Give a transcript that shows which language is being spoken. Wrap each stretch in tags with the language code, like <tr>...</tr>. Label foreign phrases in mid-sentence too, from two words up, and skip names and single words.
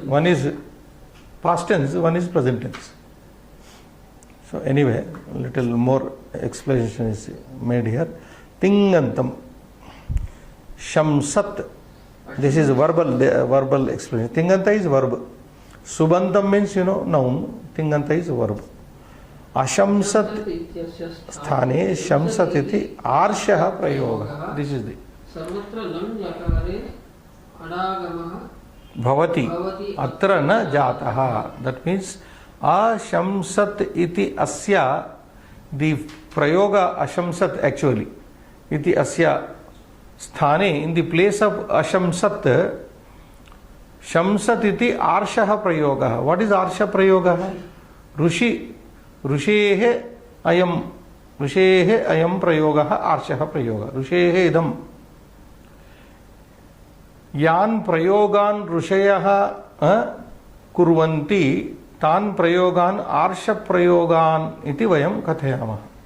<en>One is past tense, one is present tense. So anyway, a little more explanation is made here.</en> <sa>तिङन्तम्। शंसत्.</sa> <en>This is verbal explanation. Tinganta is verb. Subantam means, noun. Tinganta is verb.</en> <sa>अशंसत् स्थाने शंसत् इति आर्षः प्रयोगः.</sa> <en>This is the</en> <sa>सर्वत्र लङ् लकारे अडागमः भवति अत्र न जातः.</sa> <en>That means</en> <sa>अशंसत् इति अस्य,</sa> <en>the prayoga ashamsat actually.</en> <sa>इति अस्य स्थाने,</sa> <en>in the place of ashamsat,</en> <sa>शंसत् इति आर्षः प्रयोगः.</sa> <en>What is</en> <sa>आर्ष प्रयोग? ऋषेः अयं प्रयोगः आर्षः प्रयोगः. ऋषेः इदम्. यान् प्रयोगान् ऋषयः कुर्वन्ति तान् प्रयोगान् आर्ष प्रयोगान् इति वयं कथयामः.</sa>